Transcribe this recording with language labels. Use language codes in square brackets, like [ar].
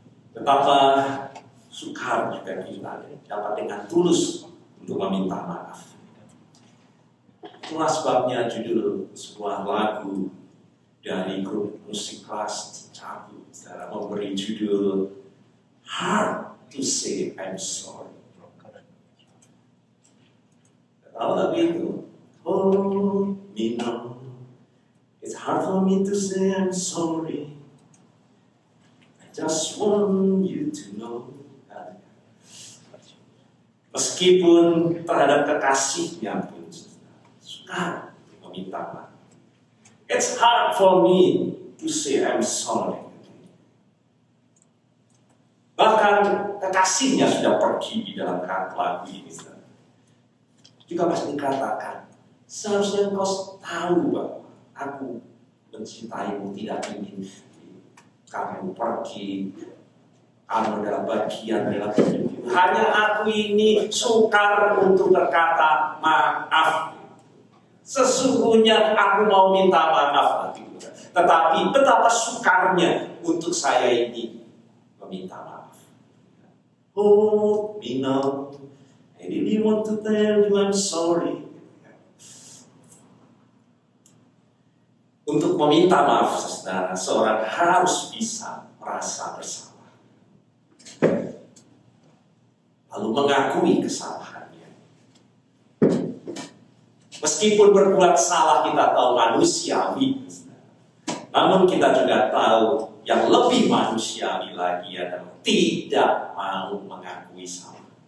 [id] Betapa sukar juga kita dapat dengan tulus untuk meminta maaf. Itulah sebabnya judul sebuah lagu dari grup musik kelas cabut memberi judul Hard to Say I'm Sorry. Tahu lagu itu? [en] Oh, me know it's hard for me to say I'm sorry. I just want you to know. [id] Meskipun terhadap kekasihnya pun sukar meminta maaf. [en] It's hard for me to say I'm sorry. [id] Bahkan kekasihnya sudah pergi di dalam lagu ini. Juga pasti dikatakan, seharusnya kau tahu bahwa aku mencintaimu, tidak ingin kamu pergi. Kamu adalah bagian dalam hidup. Hanya aku ini sukar untuk berkata maaf. Sesungguhnya aku mau minta maaf, tetapi betapa sukarnya untuk saya ini meminta maaf. [en] Oh, me know, I really want to tell you I'm sorry. [id] Untuk meminta maaf, saudara, seorang harus bisa merasa bersalah. lalu mengakui kesalahannya. Meskipun berbuat salah kita tahu manusiawi, namun kita juga tahu yang lebih manusiawi lagi adalah tidak mau mengakui salah.